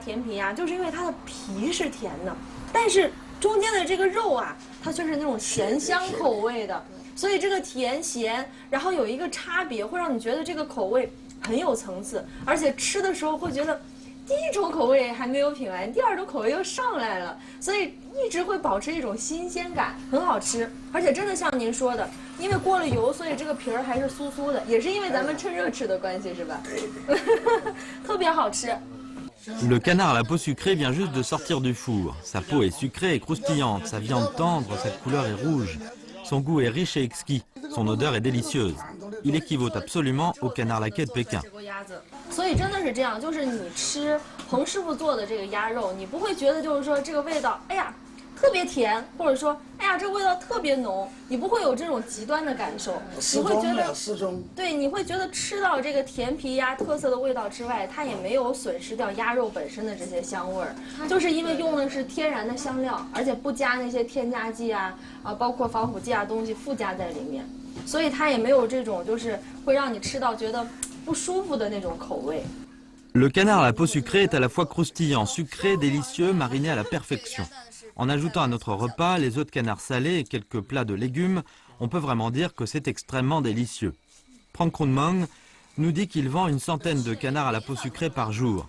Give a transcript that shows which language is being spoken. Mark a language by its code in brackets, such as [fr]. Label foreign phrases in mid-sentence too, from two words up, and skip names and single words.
[zh] 甜皮鸭就是因为它的皮是甜的，但是中间的这个肉啊，它却是那种咸香口味的，所以这个甜咸，然后有一个差别，会让你觉得这个口味很有层次，而且吃的时候会觉得。第一种口味还没有品完，第二种口味又上来了，所以一直会保持一种新鲜感，很好吃。而且真的像您说的，因为过了油，所以这个皮儿还是酥酥的，也是因为咱们趁热吃的关系，是吧？特别好吃。 [fr] Le canard à la peau sucrée vient juste de sortir du four. Sa peau est sucrée et croustillante, sa viande tendre, cette couleur est rouge. Son goût est riche et exquis, son odeur est délicieuse. Il équivaut absolument au canard laqué de Pékin. [zh] 所以真的是这样，就是你吃彭师傅做的这个鸭肉，你不会觉得就是说这个味道，哎呀，特别甜，或者说，哎呀，这个味道特别浓，你不会有这种极端的感受，你会觉得，对，你会觉得吃到这个甜皮鸭特色的味道之外，它也没有损失掉鸭肉本身的这些香味儿，就是因为用的是天然的香料，而且不加那些添加剂啊，包括防腐剂啊东西附加在里面。所以它也没有这种就是会让你吃到觉得不舒服的那种口味。 [fr] Le canard à la peau sucrée est à la fois croustillant, sucré, délicieux, mariné à la perfection. En ajoutant à notre repas les œufs de canard salés et quelques plats de légumes, on peut vraiment dire que c'est extrêmement délicieux. Prank Krung Mang nous dit qu'il vend une centaine de canards à la peau sucrée par jour.